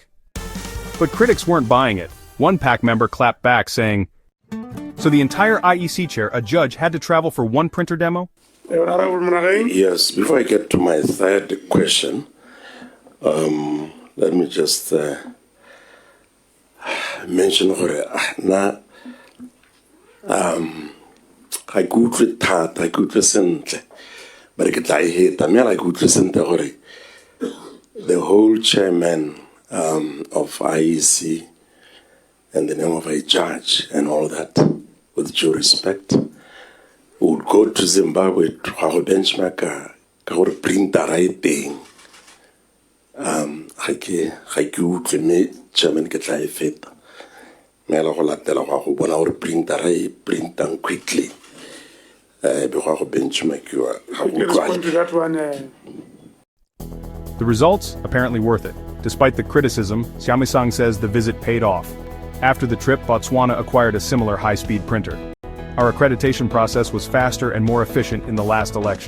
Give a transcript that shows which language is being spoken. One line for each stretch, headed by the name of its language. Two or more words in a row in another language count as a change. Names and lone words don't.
English: But critics weren't buying it. One PAC member clapped back saying, so the entire IEC chair, a judge, had to travel for one printer demo? Honorable Monageng. Yes, before I get to my third question, let me just mention
Tswana: na ga ke utlwe thata, ga ke utlwe sentle,
English: but
Tswana: ke tla e heta, mme ga ke utlwe sentle gore
English: the whole chairman of IEC and the name of a judge and all that, with due respect, would go to Zimbabwe to go benchmark
Tswana: ka gore printer e teng. Ga ke utlwe mme chairman ke tla e feta. Me la go latela go bona gore printer e printang quickly. Be go benchmarkiwa.
English: You respond to that one. The results, apparently worth it. Despite the criticism, Siamisang says the visit paid off. After the trip, Botswana acquired a similar high-speed printer. Our accreditation process was faster and more efficient in the last election.